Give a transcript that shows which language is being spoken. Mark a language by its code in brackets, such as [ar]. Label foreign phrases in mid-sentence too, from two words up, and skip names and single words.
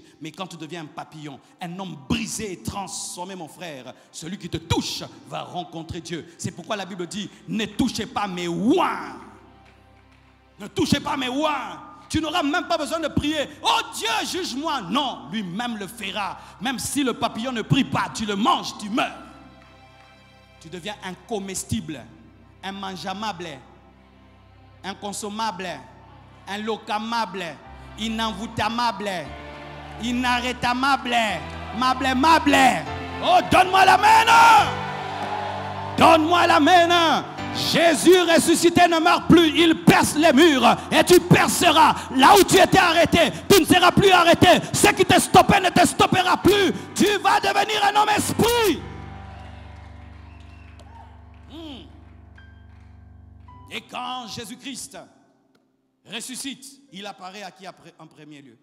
[fr] Mais quand tu deviens un papillon, un homme brisé et transformé, mon frère, celui qui te touche va rencontrer Dieu. C'est pourquoi la Bible dit, ne touchez pas mes oins. Ne touchez pas mes oins. Tu n'auras même pas besoin de prier. Oh Dieu, juge-moi. Non, lui-même le fera. Même si le papillon ne prie pas, tu le manges, tu meurs. Tu deviens incomestible, immangeable, inconsommable, inlocamable, inenvoûtamable, inarrêtamable, mable. Oh, donne-moi l'amen! Donne-moi l'amen! Jésus ressuscité ne meurt plus, il perce les murs et tu perceras. Là où tu étais arrêté, tu ne seras plus arrêté. Ce qui te stoppait ne te stoppera plus. Tu vas devenir un homme esprit. Et quand Jésus-Christ ressuscite, il apparaît à qui en premier lieu?